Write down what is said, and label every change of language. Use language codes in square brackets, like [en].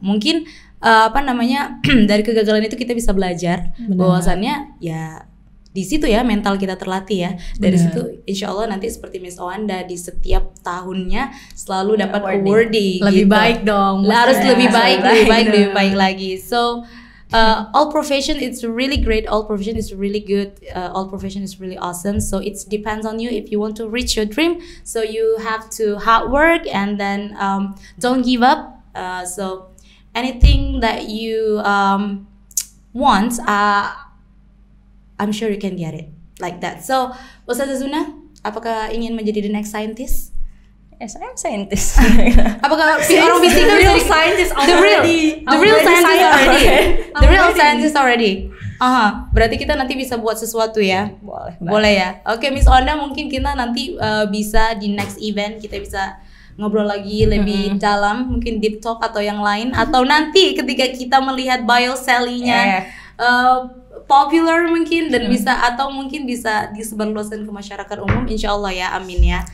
[id] Mungkin apa namanya, dari kegagalan itu kita bisa belajar bahwasannya ya di situ ya mental kita terlatih ya. Dari situ insya Allah nanti seperti Miss Owanda di setiap tahunnya selalu dapat awarding. Lebih gitu. baik dong. Harus lebih baik lagi. So [en] All profession is really great. All profession is really good. All profession is really awesome. So it depends on you if you want to reach your dream. So you have to hard work and then don't give up. So anything that you want, I'm sure you can get it like that. [id] So Ustazah Zuna, apakah ingin menjadi [en] the next scientist? Yes, I'm scientist. [id] Apakah orang fisika [en] real scientist the real scientist already. [id] Berarti kita nanti bisa buat sesuatu ya. Boleh ya. Oke, Miss Onda, mungkin kita nanti bisa di next event kita bisa ngobrol lagi lebih dalam, mungkin deep talk atau yang lain, atau nanti ketika kita melihat bioselinya popular mungkin dan bisa atau mungkin bisa disebarluaskan ke masyarakat umum, insyaallah ya, amin ya.